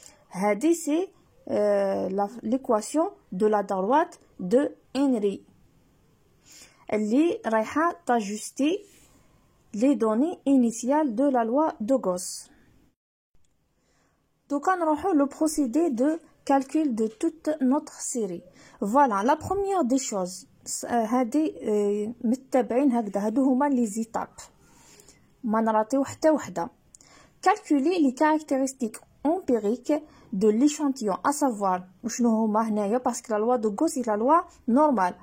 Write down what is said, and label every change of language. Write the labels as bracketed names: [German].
[French] هذه c'est l'équation de la droite de Henry [Arabic] اللي رايحة [French] t'ajuster les données initiales de la loi de Gauss. Donc on aura le procédé de calcul de toute notre série. [Arabic] Voilà, [French] la première des choses [Arabic] هذه متبعين هكذا هادو هما لي زيتاب ما نراطيو حتى وحده. [French] Calculer les caractéristiques empiriques de l'échantillon, à savoir parce que la loi de Gauss est la loi normale.